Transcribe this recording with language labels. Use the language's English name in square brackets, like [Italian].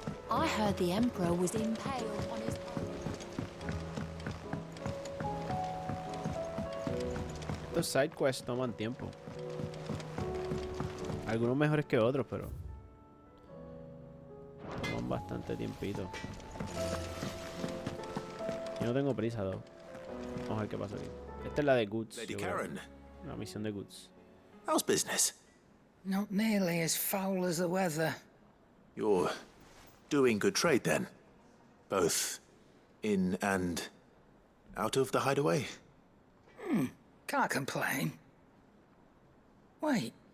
[English] I heard the Emperor was impaled on his... [Spanish] Estos side quests toman tiempo. Algunos mejores que otros, pero toman bastante tiempito. Yo no tengo prisa, though. Vamos a ver qué pasa aquí. Esta es la de Goods. Lady Karen. La misión de Goods. [English] How's business? Not nearly as foul as the weather. You're doing good trade then? Both in and out of the hideaway? Can't complain. Wait.